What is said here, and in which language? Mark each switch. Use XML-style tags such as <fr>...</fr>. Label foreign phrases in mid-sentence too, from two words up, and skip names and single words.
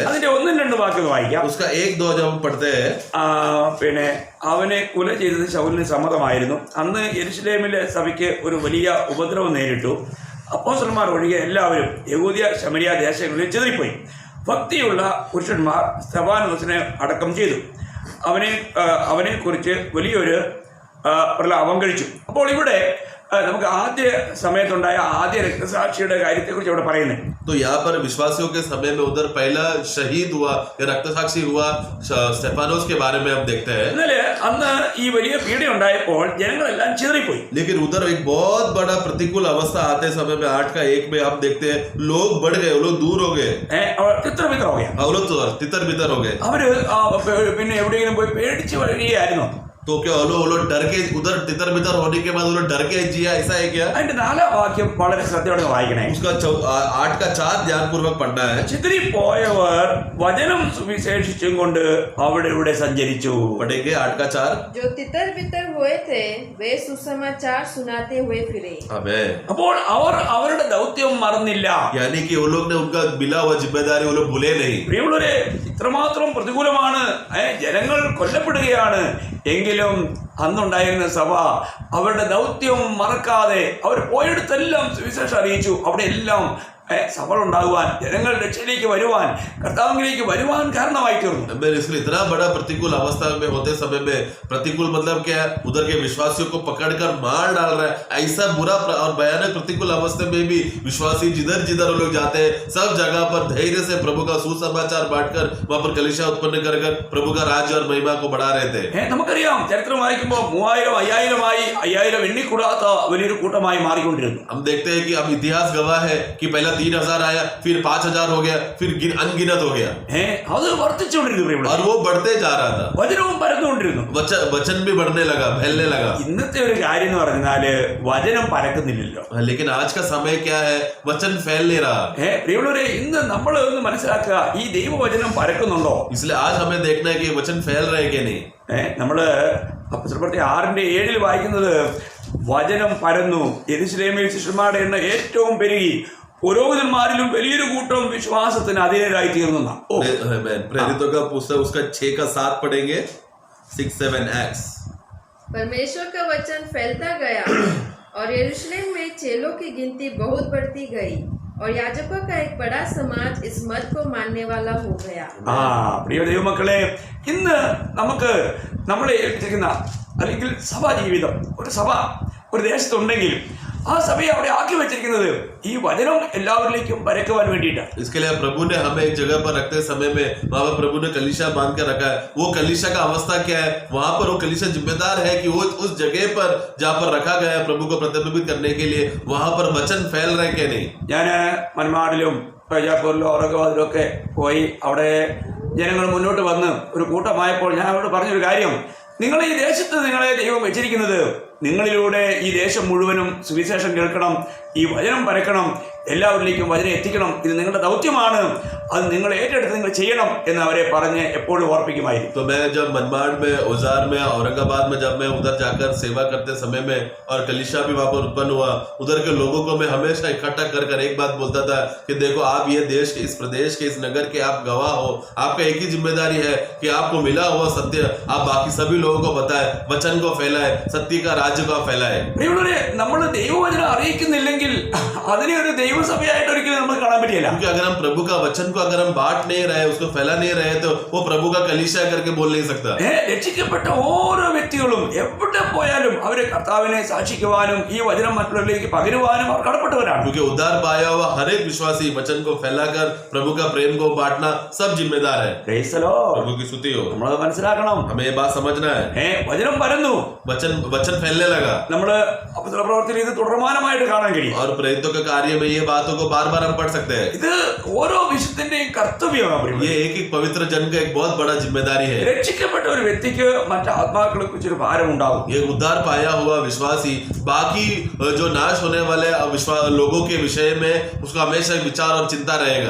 <ml>അതിന്റെ 1-2 വാക്യം വായിക്കാം.</ml> <hi>उसका 1-2 जब हम पढ़ते हैं</hi> <ml>പിന്നെ അവനെ കൊല ചെയ്തത് ശൗലിന് സമ്മതമായിരുന്നു. അന്ന് യെരുശലേമിലെ സഭയ്ക്ക് ഒരു വലിയ ഉപദ്രവം നേരിട്ടു. അപ്പോസ്തലന്മാർ ഒഴികെ എല്ലാവരും യഹൂദിയ ശമരിയ ദേശങ്ങളിൽ ചിതറിപ്പോയി. ഭക്തിയുള്ള പുരുഷന്മാർ സ്തെഫാനോസിനെ അടക്കം ചെയ്തു. അവനെ കുറിച്ച് വലിയൊരു പ്രലാപം കഴിച്ചു. അപ്പോൾ ഇവിടെ നമുക്ക് ആദ്യ സമയത്തുണ്ടായ ആദ്യ രക്തസാക്ഷിയുടെ കാര്യത്തെക്കുറിച്ച് ഇവിടെ പറയുന്നത്.</ml> <hi>तो यहाँ पर विश्वासियों के समय में उधर पहला शहीद हुआ या रक्तसाक्षी हुआ स्टेफानोस के बारे में हम देखते हैं।</hi> <ml>എന്നാല് അന്ന് ഈ വലിയ പീഡ ഉണ്ടായപ്പോൾ ജനങ്ങളെല്ലാം ചിതറിപ്പോയി.</ml> <hi>लेकिन उधर एक बहुत बड़ा प्रतिकूल अवस्था आते समय में 8:1 में हम देखते हैं लोग बढ़ गए, लोग दूर हो गए,</hi> <ml>അവർ തിത്രമിത്രമാവുകയാണ്.</ml> <hi>लोग तितर बितर हो गए।</hi> <ml>അവര് പിന്നെ എവിടെയെങ്കിലും പോയി പേടിച്ച് വരികയായിരുന്നു.</ml> <hi>तो क्या वो लोग डर के उधर तितर बितर होने के बाद वो लोग डर के जिया, ऐसा है क्या?</hi> <ml>അതിന്റെ 4-ാം വാക്യം വളരെ ശ്രദ്ധയോടെ വായിക്കണേ.</ml> <hi>उसका 8 का 4 ध्यानपूर्वक पढ़ना है.</hi> <ml>ചിതറിപ്പോയവർ വചനം സുവിശേഷിച്ചും കൊണ്ട് അവിടെ ഇവിടെ സഞ്ചരിച്ചു.</ml> <hi>पढ़ेंगे 8 का 4. जो तितर बितर हुए थे वे सुसमाचार सुनाते हुए फिरे. आमीन.</hi> <ml>അപ്പോൾ അവർ അവരുടെ ദൗത്യം മറന്നില്ല.</ml> <hi>यानी कि वो लोग ने उनका मिला हुआ जिम्मेदारी वो लोग भूले नहीं.</hi> <ml>പ്രിയമുള്ളവരെ, ഇത്രമാത്രം പ്രതികൂലമാണ്, ജനങ്ങൾ കൊല്ലപ്പെടുകയാണ്. എങ്കിലും അന്നുണ്ടായിരുന്ന സഭ അവരുടെ ദൗത്യം മറക്കാതെ അവർ പോയിടത്തെല്ലാം സുവിശേഷം അറിയിച്ചു. അവിടെ എല്ലാം സഫल ഉണ്ടാകുവാൻ, ജനങ്ങൾ രക്ഷയിലേക്ക് വരുവാൻ, കർത്താവിലേക്ക് വരുവാൻ കാരണമായി തീർന്നു.</ml> <hi>इसलिए इतना बड़ा प्रतिकूल अवस्था में होते समय में, प्रतिकूल मतलब क्या है? उधर के विश्वासियों को पकड़कर मार डाल रहा है. ऐसा बुरा और भयानक प्रतिकूल अवस्था में भी विश्वासी जिधर जिधर लोग जाते हैं सब जगह पर धैर्य से प्रभु का सुसमाचार बांटकर वहां पर कलीसिया उत्पन्न कर प्रभु का राज्य और महिमा को बढ़ा रहे थे.</hi> <ml>നമുക്കറിയാം, ചരിത്രം വായിക്കുമ്പോൾ 3000, 5000 5000 എണ്ണിക്കൂടാത്ത വലിയൊരു കൂട്ടമായി മാറിക്കൊണ്ടിരുന്നു.</ml> <hi>हम देखते हैं कि अब इतिहास गवाह है कि पहला 3000 आया, फिर 5000 हो गया, फिर अनगिनत हो गया.</hi> <ml>അത് വർദ്ധിച്ചുകൊണ്ടിരുന്നു.</ml> <hi>और वो बढ़ते जा रहा था.</hi> <ml>വചനവും പരന്നുകൊണ്ടിരുന്നു.</ml> <hi>वचन भी बढ़ने लगा, फैलने लगा.</hi> <ml>ഇന്നത്തെ ഒരു കാര്യം എന്ന് പറഞ്ഞാല് വചനം പരക്കുന്നില്ലല്ലോ.</ml> <hi>लेकिन आज का समय क्या है? वचन फैल नहीं रहा.</hi> <ml>പ്രിയമുള്ളവരെ, ഇന്ന് നമ്മൾ ഒന്ന് മനസ്സിലാക്കുക, ഈ ദൈവവചനം പരക്കുന്നുണ്ടോ?</ml> <hi>इसलिए आज हमें देखना है कि वचन फैल रहे कि नहीं.</hi> <ml>നമ്മള് അപ്പോസ്തലപ്രവൃത്തി 6:7 വായിക്കുന്നത്, വചനം പരന്നു, യെരൂശലേമിൽ ശിഷ്യന്മാരുടെ എണ്ണം ഏറ്റവും പെരുകി, പുരോഹിതന്മാരിലും വലിയൊരു കൂട്ടം വിശ്വാസത്തിന് അധീനരായി തീർന്നു.</ml> <hi>प्रेरितों का पुस्तक उसका 6 का 7 पढ़ेंगे.</hi> <en>6-7 Acts.</en> <hi>परमेश्वर का वचन फैलता गया और यरूशलेम में चेलों की गिनती बहुत बढ़ती गई और याजकों का एक बड़ा समाज इस मत को मानने वाला हो गया.</hi> <ml>പ്രിയ ദൈവമക്കളെ, ഇന്ന് നമുക്ക് നമ്മളെ ഏൽപ്പിച്ചിരിക്കുന്ന അല്ലെങ്കിൽ സഭാ ജീവിതം, ഒരു സഭ ഒരു ദേശത്തുണ്ടെങ്കിൽ ആ സഭയെ അവിടെ ആക്കി വെച്ചിരിക്കുന്നത് ഈ വചനം എല്ലാവരിലേക്കും പരക്കുവാൻ വേണ്ടിയിട്ടാണ്.</ml> <hi>इसके लिए प्रभु ने हमें एक जगह पर रखते समय में वहां पर प्रभु ने कलीसिया बांध कर रखा है. वो कलीसिया का अवस्था क्या है? वहां पर वो कलीसिया जिम्मेदार है कि वो उस जगह पर जहां पर रखा गया है प्रभु को प्रतिबिंबित करने के लिए, वहां पर वचन फैल रहे कि नहीं.</hi> <ml>ഞാൻ മന്മാടിലും പ്രജാപൂരിലും ഔറംഗാബാദിലും ഒക്കെ പോയി അവിടെ ജനങ്ങൾ മുന്നോട്ട് വന്ന് ഒരു കൂട്ടമായപ്പോൾ ഞാൻ അവരോട് പറഞ്ഞൊരു കാര്യം, നിങ്ങൾ ഈ ദേശത്ത് നിങ്ങളെ ദൈവം വെച്ചിരിക്കുന്നത് നിങ്ങളിലൂടെ ഈ ദേശം മുഴുവനും സുവിശേഷം കേൾക്കണം, ഈ വചനം പരക്കണം, എല്ലാവരിലേക്കും വചനം എത്തിക്കണം. ഇത് നിങ്ങളുടെ ദൗത്യമാണ്, അത് നിങ്ങൾ ഏറ്റെടുത്ത് നിങ്ങൾ ചെയ്യണം എന്ന് അവരെ പറഞ്ഞ് എപ്പോഴും ഓർപ്പിക്കുമായിരുന്നു.</ml> <hi>तो मैं जब मनमाड़ में, औजार में, औरंगाबाद में जब मैं उधर जाकर सेवा करते समय में और कलीसिया भी वहां पर उत्पन्न हुआ, उधर के लोगों को मैं हमेशा इकट्ठा कर कर एक बात बोलता था कि देखो, आप ये देश के, इस प्रदेश के, इस नगर के आप गवाह हो. आपका एक ही जिम्मेदारी है कि आपको मिला हुआ सत्य आप बाकी सभी लोगों को बताए, वचन को फैलाए, सत्य का राज्य को फैलाए.</hi> <ml>നമ്മൾ ദൈവവചനം അറിയിക്കുന്നില്ലെങ്കിൽ അതിനെ ഒരു ദൈവസഭയായിട്ട് ഒരിക്കലും നമുക്ക് കാണാൻ പറ്റില്ല.</ml> <hi>क्योंकि अगर हम प्रभु का वचन को अगर हम बांट नहीं रहे, उसको फैला नहीं रहे, तो वो प्रभु का कलीसिया करके बोल नहीं सकता.</hi> <ml>രക്ഷിക്കപ്പെട്ട ഓരോ വ്യക്തികളും എവിടെ പോയാലും അവരെ കർത്താവിനെ സാക്ഷിക്കുവാനും ഈ വചനം മറ്റുള്ളവരിലേക്ക് പകരുവാനും അവർ കടപ്പെട്ടവരാണ്.</ml> <hi>क्योंकि उद्धार पाया हुआ हर एक विश्वासी वचन को फैलाकर प्रभु का प्रेम को बांटना सब जिम्मेदार है.</hi> <en>Praise the Lord.</en> <hi>प्रभु की स्तुति हो.</hi> <ml>നമ്മളത് മനസ്സിലാക്കണം.</ml> <hi>हमें ये बात समझना है.</hi> <ml>വചനം പരന്നു,</ml> <hi>वचन फैलने लगा.</hi> <ml>നമ്മള് അപ്പോസ്തല പ്രവൃത്തിയിൽ ഇത് തുടർമാനമായിട്ട് കാണാൻ കഴിയും.</ml> <hi>और प्रेरितों के कार्य में ये बातों को बार बार हम पढ़ सकते हैं.</hi> <ml>ഇത് ഓരോ വിശുദ്ധന്റെയും കർത്തവ്യമാണ്.</ml> <hi>ये एक पवित्र जन का एक बहुत बड़ा जिम्मेदारी है.</hi> <ml>രക്ഷിക്കപ്പെട്ട ഒരു വ്യക്തിക്ക് മറ്റ് ആത്മാക്കളെ കുറിച്ചൊരു ഭാരം ഉണ്ടാവും.</ml> <hi>ये उद्धार पाया हुआ विश्वासी बाकी जो नाश होने वाले लोगों के विषय में उसका हमेशा विचार और चिंता रहेगा.</hi>